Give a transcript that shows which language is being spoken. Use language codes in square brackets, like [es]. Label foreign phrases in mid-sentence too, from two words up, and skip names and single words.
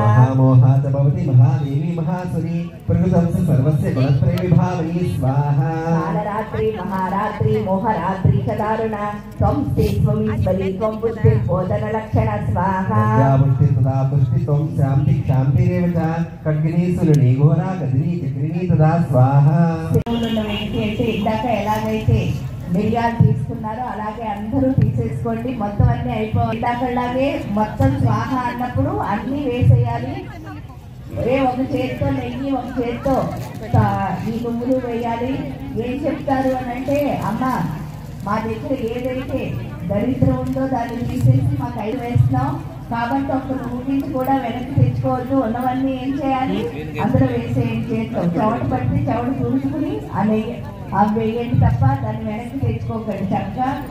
[sa] महामोहा च भवति महादेवी महासुरी प्रकृतं सर्वस्य गुणत्रय विभावनी स्वाहा कालरात्रि महारात्रि मोहरात्रि च दारुणा त्वं स्थित्वमीश्वरी त्वं बुद्धिर्बोधनलक्षण स्वाहा पुष्टि तदा पुष्टि त्वं शान्ति शान्तिरेव च खड्गिनी सुलिनी घोरा गदिनी चक्रिणी तदा स्वाहा [te] ఇందాక ఎలాగైతే మిరియాలు తీసుకున్నారో అలాగే అందరూ తీసేసుకోండి మొత్తం అన్ని అయిపోయి ఇందాకలాగే మొత్తం స్వాహ అన్నప్పుడు అన్ని వేసేయాలి ఒక చేత్తో నెయ్యి ఒక చేత్తో ఈ నువ్వులు వేయాలి ఏం చెప్తారు అని అంటే అమ్మ మా దగ్గర ఏదైతే దరిద్రం ఉందో దాన్ని తీసేసి మాకు 5 వేస్తున్నాం కాబట్టి ఒక్క నువ్వు కూడా వెనక్కి తెచ్చుకోవద్దు ఉన్నవన్నీ ఏం చేయాలి అందులో వేసేయం చేస్తాం చెవట పట్టి చెవట చూసుకుని అవి వేయండి తప్ప దాన్ని వెనక్కి తెచ్చుకోకండి చక్కగా